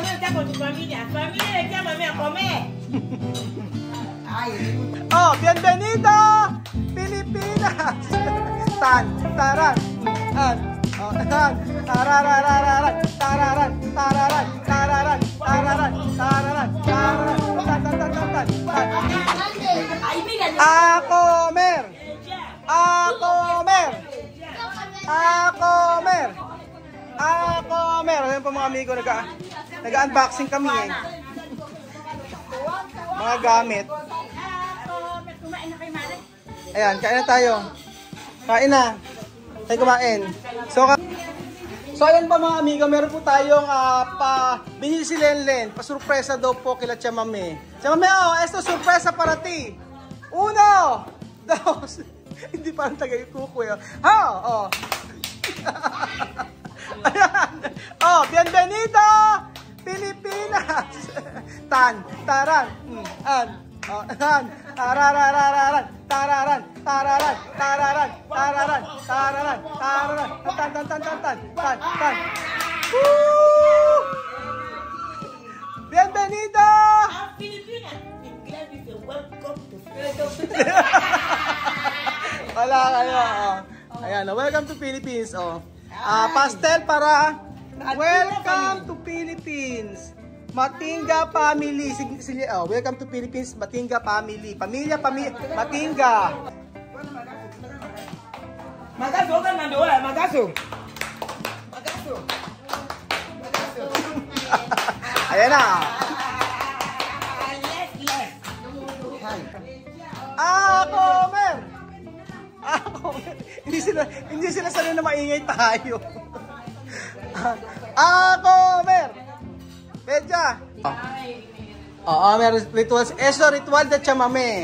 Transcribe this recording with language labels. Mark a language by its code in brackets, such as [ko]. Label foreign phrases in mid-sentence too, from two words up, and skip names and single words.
[es] con tu familia. Familia le llaman a comer. Oh, bienvenido, Pilipinas. Tan, taran, an, oh, tan, tararararan, tararan, tararan, tararan, tararan, tararan, tararan, tan, tan, tan, tan, tan. A comer, a comer, a comer, a comer. [tl] Ayan po mga amigo, nag-unboxing kami eh. Mga gamit. Ayan, kain na tayo. Kain na. Tayo kumain. So ayan pa mga amigo, meron po tayong binili si Lenlen. Pasurpresa daw po kila Chamame. Chamame, [es] oh, esto sorpresa para ti. 1, 2. [tl] Hindi parang taga-ikuko yun. Oh. Ayan. [es] Oh, bienvenido, Pilipinas. Tan, taran, an, oh, tan, tararararan, tararan, tararan, tararan, tararan, tararan, tararan, tan, tan, tan, tan, tan, tan, tan. Bienvenido. [en] Pilipinas. Welcome to [tl] Wala kayo. Oh. Ayan, [en] welcome to Philippines. Oh. [es] Pastel para [en] welcome to Philippines. Matinga family. Welcome to Philippines, Matinga family. [tl] Pamilya, Matinga. Magaso ka na doon, magaso. Ayan na. [en] Yes. [es] Comer. Comer. [tl] Hindi sila sanay na maingay tayo. [es] Comer. Medya. [tl] Meron rituals. [es] Eso ritual de chamame.